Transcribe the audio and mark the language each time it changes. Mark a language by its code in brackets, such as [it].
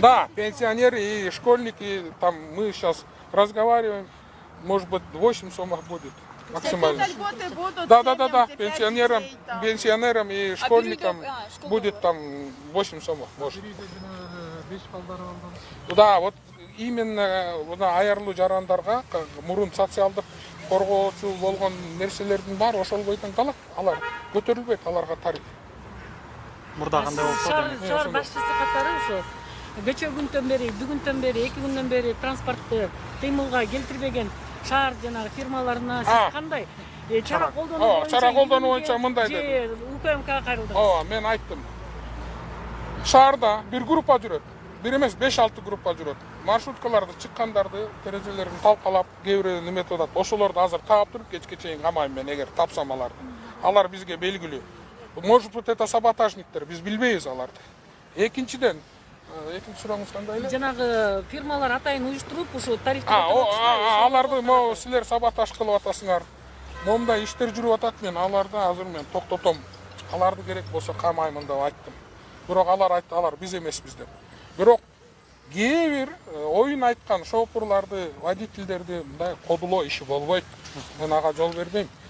[ru] Да, пенсионеры и школьники, там мы сейчас разговариваем, может быть 8 сомов будет максимально. Да, пенсионерам и школьникам будет там 8 сомов, может. Да, вот именно [ky] аярлуу жарандарга мурун социалдык коргоочу болгон нерселердин баары ошол бойдон калат. Алар көтөрүлбөйт, аларга тариф. Мурда кандай болсо Шаар башчысы катары ошо кече күндөн бери, бүгүндөн бери, 2 күндөн бери транспортту кыймылга келтирбеген шаар жанагы фирмаларына сиз кандай чара колдонуу боюнча? Чара колдонуу боюнча мындай дедим. УКМКга кайрылдыңыз. Мен айттым. Шаарда бир группа жүрөт. Бир эмес 5-6 группа жүрөт. Маршруткаларды чыккандарды терезелерин талкалап, кээ бирөө неметип атат. Ошолорду азыр таап туруп кечке чейин камайм мен эгер тапсам аларды. Алар бизге белгилүү. [ru] Может быть, [ky] это саботажниктер, биз билбейбиз аларды. Экинчиден, экинчи сурооңуз кандай эле? Жанагы фирмалар атайын уюштуруп, ушу тарифти аларды могу силер саботаж кылып атасыңар. Момундай иштер жүрүп атат, мен аларды азыр мен токтотом. Аларды керек болсо камаймын деп айттым. Бирок алар айтты, алар биз эмеспиз деп. Бирок кээ бир оюн айткан шопурларды, водительдерди мындай кодулоо иши болбойт. Мен ага жол бербейм.